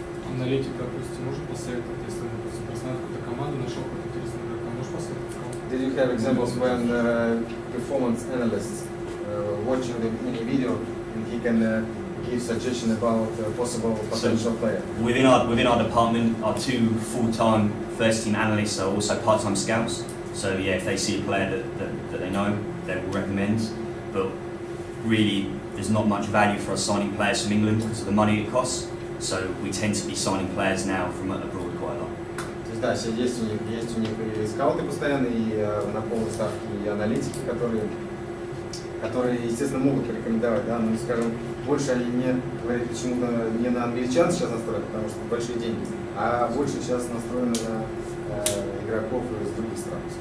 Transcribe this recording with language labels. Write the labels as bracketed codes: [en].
[ru] Аналитик, допустим, может посоветовать, если он посмотрел какую-то команду, нашел какой-то интересный игрок, а можешь посоветовать кого-то? [en] Did you have examples when performance analysts watching any video and he can give suggestion about possible potential player? Within our department, our two full-time first-team analysts are also part-time scouts. So yeah, if they see a player that they know, they will recommend. But really, there's not much value for us signing players from England because of the money it costs. So we tend to be signing players now from abroad quite a lot. [ru] То есть, да, есть у них и скауты постоянно, и на полной ставке, и аналитики, которые которые, естественно, могут порекомендовать, да, но, скажем, больше они не говорят почему-то не на англичан сейчас настроены, потому что большие деньги, а больше сейчас настроены на игроков из других стран.